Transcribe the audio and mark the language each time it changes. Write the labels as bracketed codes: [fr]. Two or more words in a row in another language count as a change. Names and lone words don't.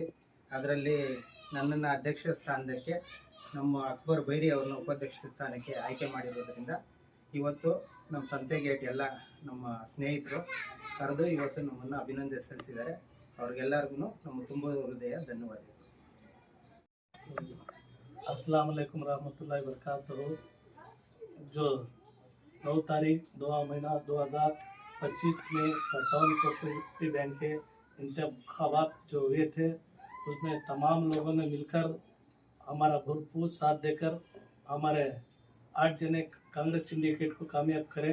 [kn] ಅದರಲ್ಲಿ ನನ್ನನ್ನು ಅಧ್ಯಕ್ಷ ಸ್ಥಾನಕ್ಕೆ ನಮ್ಮ ಅಕ್ಬರ್ ಬೈರಿ ಅವರನ್ನು ಉಪಾಧ್ಯಕ್ಷ ಸ್ಥಾನಕ್ಕೆ ಆಯ್ಕೆ ಮಾಡಿರೋದ್ರಿಂದ ಇವತ್ತು ನಮ್ಮ ಸಂತೆಗೇಟ್ ಎಲ್ಲ ನಮ್ಮ ಸ್ನೇಹಿತರು ಕರೆದು ಇವತ್ತು ನಮ್ಮನ್ನು ಅಭಿನಂದನೆ ಸಲ್ಲಿಸಿದ್ದಾರೆ. ಅವ್ರಿಗೆಲ್ಲರಿಗೂ ನಮ್ಮ ತುಂಬ ಹೃದಯ ಧನ್ಯವಾದಗಳು. [ar] السلام عليكم ورحمة الله وبركاته. [hi] जो 9 तारीख 2 महीना 2025 में टाउन कोऑपरेटिव बैंक के इंतखाबात जो हुए थे, उसमें तमाम लोगों ने मिलकर हमारा भरपूर साथ देकर हमारे 8 जने कांग्रेस सिंडिकेट को कामयाब करे।